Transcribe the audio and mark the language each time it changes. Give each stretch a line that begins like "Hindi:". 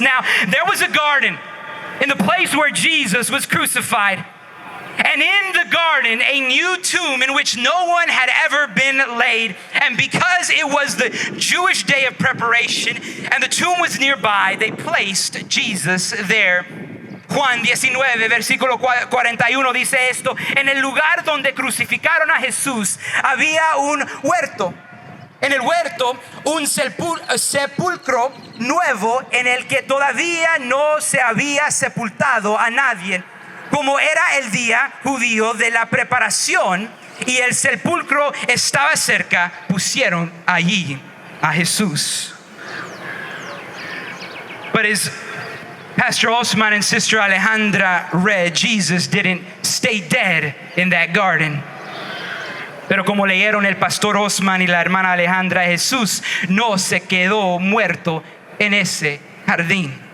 English: Now, there was a garden in the place where Jesus was crucified. And in the garden, a new tomb in which no one had ever been laid. And because it was the Jewish day of preparation and the tomb was nearby, they placed Jesus there.
Spanish: Juan 19, versículo 41 dice esto: en el lugar donde crucificaron a Jesús había un huerto. En el huerto, un sepulcro nuevo en el que todavía no se había sepultado a nadie. Como era el día judío de la preparación y el sepulcro estaba cerca, pusieron allí a Jesús.
English: But as Pastor Osman and Sister Alejandra read, Jesus didn't stay dead in that garden.
Spanish: Pero como leyeron el pastor Osman y la hermana Alejandra, Jesús no se quedó muerto en ese jardín.